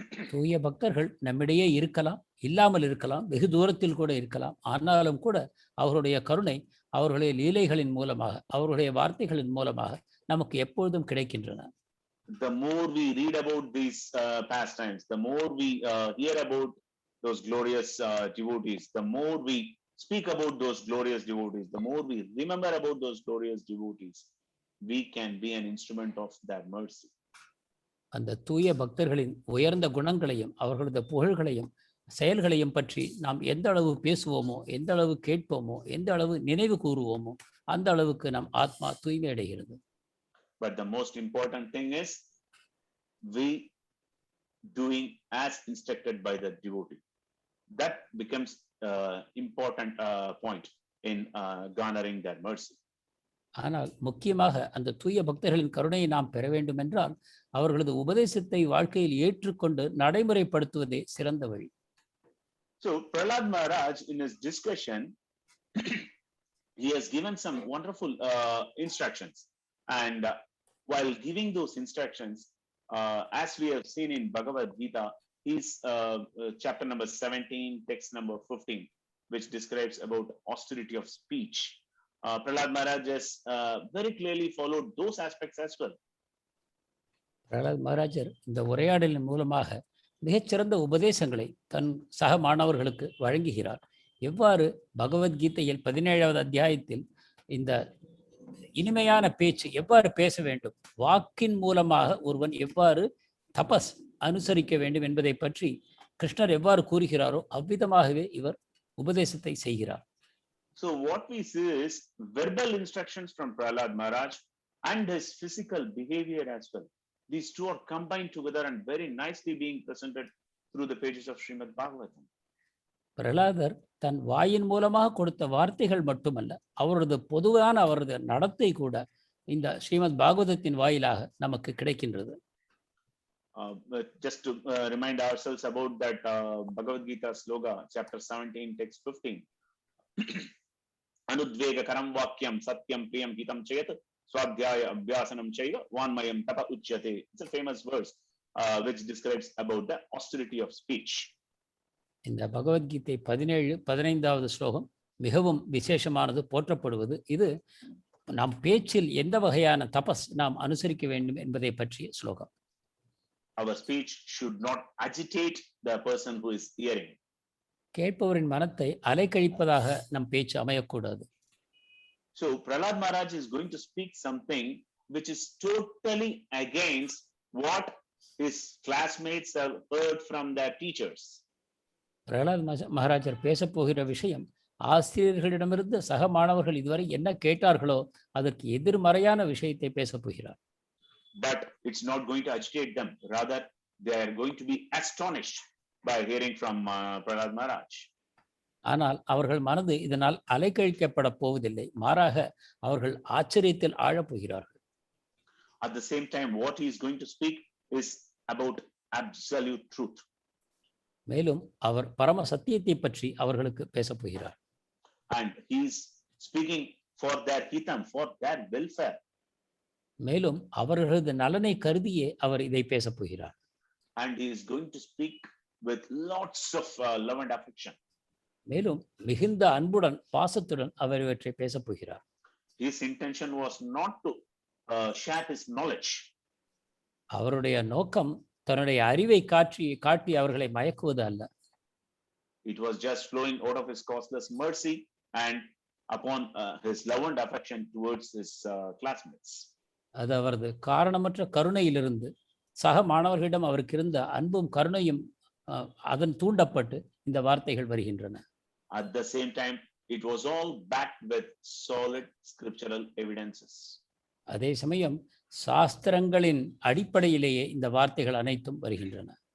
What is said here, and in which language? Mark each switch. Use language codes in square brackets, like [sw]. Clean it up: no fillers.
[ta] தூய பக்தர்கள் நம்மிடையே இருக்கலாம், இல்லாமல் இருக்கலாம், வெகு தூரத்தில் கூட இருக்கலாம். ஆனாலும் கூட அவருடைய கருணை அவர்களுடைய லீலைகளின் மூலமாக, அவருடைய வார்த்தைகளின் மூலமாக நமக்கு எப்பொழுதும் கிடைக்கின்றன. [en] The more we read about these pastimes, the more we hear about those glorious devotees, the more we speak about those glorious devotees, the more we remember about those glorious devotees, we can be an instrument of their mercy. [ta] அந்த தூய பக்தர்களின் உயர்ந்த குணங்களையும் அவர்களது புகழ்களையும் செயல்களையும் பற்றி நாம் எந்த அளவு பேசுவோமோ, எந்த அளவு கேட்போமோ, எந்த அளவு நினைவு கூறுவோமோ, அந்த அளவுக்கு நம் ஆத்மா தூய்மை அடைகிறது. [en] But the most important thing is we doing as instructed by the devotee. That becomes important point in garnering their mercy. [ta] ஆனால் முக்கியமாக அந்த தூய பக்தர்களின் கருணையை நாம் பெற வேண்டும் என்றால் அவர்களது உபதேசத்தை வாழ்க்கையில் ஏற்றுக்கொண்டு நடைமுறைப்படுத்துவதே சிறந்த வழி. [en] So Prahlad Maharaj in his discussion he has given some wonderful instructions, and while giving those instructions, as we have seen in Bhagavad Gita, is chapter number 17, text number 15, which describes about austerity of speech. Prahlad Maharaj has very clearly followed those aspects as well. [ta] Pralhad மகாராஜர் இந்த உரையாடலின் மூலமாக மிகச்சிறந்த உபதேசங்களை தன் சக மாணவர்களுக்கு வழங்குகிறார். எவ்வாறு பகவத்கீதையில் 17வது அத்தியாயத்தில் இந்த இனிமையான பேச்சு எவ்வாறு பேச வேண்டும், வாக்கின் மூலமாக ஒருவன் எவ்வாறு தபஸ் அனுசரிக்க வேண்டும் என்பதை பற்றி கிருஷ்ணர் எவ்வாறு கூறுகிறாரோ அவ்விதமாகவே இவர் உபதேசத்தை செய்கிறார். [en] So what we see is verbal instructions from Prahlad Maharaj and his physical behavior as well. these two are combined together and very nicely being presented through the pages of Srimad Bhagavatam. [ta] பிரகலாதர் தன் வாயின் மூலமாக கொடுத்த வார்த்தைகள் மட்டுமல்ல, அவரது பொதுவான அவரது நடத்தை கூட இந்த ஸ்ரீமத் பாகவதத்தின் வாயிலாக நமக்கு கிடைக்கின்றது. [en] But just to remind ourselves about that Bhagavad Gita sloga, chapter 17, text 15. [sa] Anudvega karam vakyam satyam priyam hitam chayat swadhyaya abhyasanam chaiva vanmayam tapa uchyate. [en] It's a famous verse which describes about the austerity of speech. [ta] இந்த பகவத்கீதை 15வது ஸ்லோகம் மிகவும் விசேஷமானது, போற்றப்படுவது. இது நம் பேச்சில் எந்த வகையான தபஸ் நாம் அனுசரிக்க வேண்டும் என்பதை பற்றிய ஸ்லோகம். [en] Our speech should not agitate the person who is hearing. [ta] கேட்பவரின் மனத்தை அலைக்கழிப்பதாக நம் பேச்சு அமையக்கூடாது. [en] So Prahlad Maharaj is going to speak something which is totally against what his classmates have heard from their teachers. [ta] Pralhad மகாராஜர் பேசப் போகிற விஷயம் ஆசிரியர்களிடமிருந்து சக மாணவர்கள் இதுவரை என்ன கேட்டார்களோ அதற்கு எதிர்மறையான விஷயத்தை பேசப் போகிறார். [en] But it's not going to agitate them. Rather, they are going to be astonished by hearing from Prahlad Maharaj. [ta] ஆனால் அவர்கள் மனது இதனால் அலைக்கழிக்கப்பட போவதில்லை, மாறாக அவர்கள் ஆச்சரியத்தில் ஆழப் போகிறார்கள். [en] At the same time, what he is going to speak is about absolute truth. [ta] மேலும் அவர் பரம சத்தியத்தை பற்றி அவர்களுக்கு பேசப் போகிறார். [en] And he is speaking for their hitam, for their welfare. [ta] மேலும் அவர்களது நலனை கருதியே அவர் இதை பேசப் போகிறார். [en] And he is going to speak with lots of love and affection. [ta] மேலும் மிகுந்த அன்புடன் பாசத்துடன் அவர் இவற்றை பேசப் போகிறார். [en] His intention was not to share his knowledge. [ta] அவருடைய நோக்கம் தன்னுடைய அறிவை காட்டி அவர்களை மயக்குவது அல்ல. [en] It was just flowing out of his causeless mercy and upon his love and affection towards his classmates. [ta] அது அவரது காரணமற்ற கருணையிலிருந்து சக மாணவர்களிடம் அவருக்கு இருந்த அன்பும் கருணையும் அதன் தூண்டப்பட்டு இந்த வார்த்தைகள் வருகின்றன. [en] At the same time, it was all backed with solid scriptural evidences. [ta] அதே சமயம் சாஸ்திரங்களின் அடிப்படையிலேயே இந்த வார்த்தைகள் அனைத்தும் வருகின்றன.